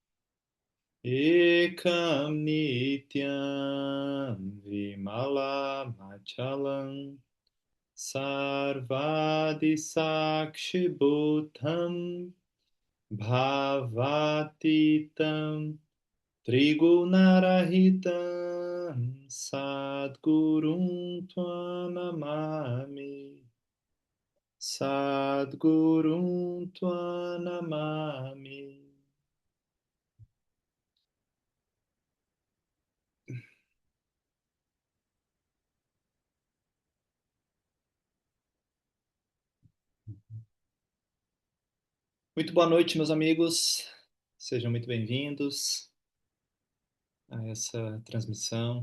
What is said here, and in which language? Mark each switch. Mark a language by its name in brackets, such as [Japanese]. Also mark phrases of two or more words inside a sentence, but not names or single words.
[Sanskrit] Ekam Nityam Vimala Machalam Sarvadi Sakshi Bhutam Bhavatitam Trigunarahitam Sadgurum Tvanamami Sadgurum Tvanamami. [Portuguese] Muito boa noite, meus amigos. Sejam muito bem-vindos a essa transmissão.